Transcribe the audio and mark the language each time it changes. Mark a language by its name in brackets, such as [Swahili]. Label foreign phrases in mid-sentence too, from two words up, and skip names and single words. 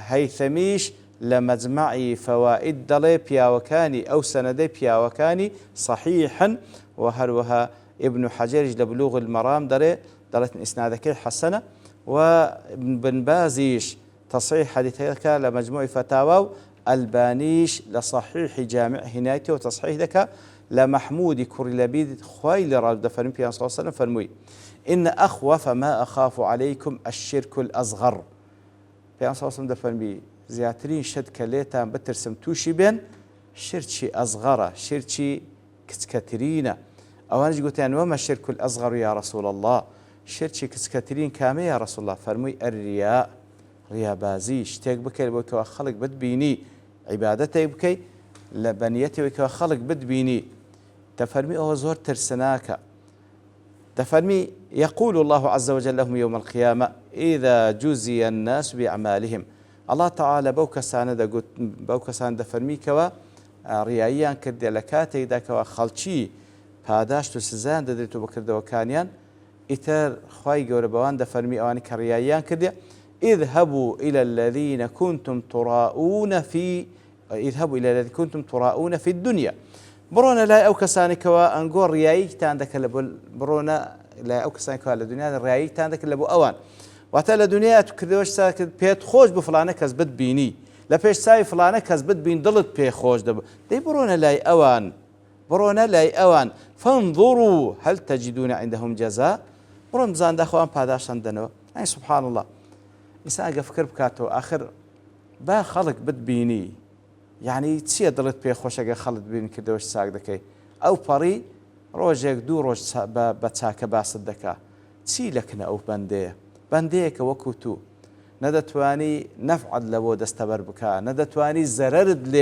[Kurdish] هەیثەمیش لە مەجمەعی فەوائد دەڵێ پیاوەکانی ئەو سەنەدەی پیاوەکانی صحیحن، و هەروەها ابن حەجەریش لە بلوغ المەرام دەڵێت ئیسنادەکەی حەسەنە، و بن بازیش تصحیح حەدیثەکە لە مەجموعی فتاوا، و ئەلبانیش لە صحیحی جامع هینایتەوە تصحیح دەکا لە محمودی کوڕی لەبید خوای لە ڕاز دەفەرمی پێیان [Arabic] صلی الله علیه وسلم [Kurdish] فەرمووی [Arabic] إن أخوف ما أخاف عليكم الشرك الأصغر. [Kurdish] پێیان [Arabic] صلی الله علیه وسلم [Kurdish] دەفەرمی زیاترین شت کە لێتان بترسم تووشی بێن شرکی ئەصغەرە، شرکی کچکەترینە. ئەوانش گوتیان [Arabic] وەمە الشرك الأصغر یا رسول الله، [Kurdish] شرکی کچکەترین کامە [Arabic] یا رسول الله؟ [Kurdish] فەرمووی ئەریا، ڕیابازی، شتێک بکەیت بۆ کەوە خەڵک بتبینی، عیبادەتێک بکەیت لە بەنیەتەوەی کەوە خەڵک بتبینی. دەفەرمی ئەوە زۆر ترسناکە. [Arabic] دەفەرمی يقول الله عز وجل لهم يوم القيامة إذا جزي الناس بأعمالهم. الله تعالى [Kurdish] بەو کەسان دەفەرمی کەوە ڕیاییان کردێ لە کاتێکدا کەوە خەڵکی پاداشت و سزایان دەدرێت و بەکردەوەکانیان، ئیتر خوای گەورە بەوان دەفەرمی ئەوانی کە ڕیاییان کردێ [Arabic] اذهبوا إلى الذين كنتم تراؤون في الدنيا، [Kurdish] بڕۆنە لای ئەو کەسانێکەوە ئەنگۆ ڕیاییتان دەکەن بڕۆنە لای ئەو کەسانێکەوە لە دنیا ڕیاییتان دەکەن لە بۆ ئەوان، واتە لە دنیا تو کردەوەش کرد پێت خۆش بە فلانە کەس بتبینی، لە پێش چاوی فلانە کەس بتبین دڵت پێ خۆش دەبێت، دەی بڕۆنە لای ئەوان، بڕۆنە لای ئەوان [Arabic] فانظروا هل تجدون عندهم جزاء، [Kurdish] بڕۆن بزاندا خۆیان پاداشان دەنەوە. ئەی [Arabic] سوبحان الله، [Kurdish] ئینسان ئەگە فکر بکاتەوە ئاخر با خەڵک بتبینی، یعنی چییە دڵت پێ خۆشەگە خەڵت بین کردەوەش چاک دەکەی، ئەو پەڕی ڕۆژێک دوو ڕۆژ بە چاکە باست دەکا، چی لەکنە ئەو بەندەیەکە وەکو تو، نەدەتوانی نەفعت لە بۆ دەستەبەر بکە، نەدەتوانی زەرەرت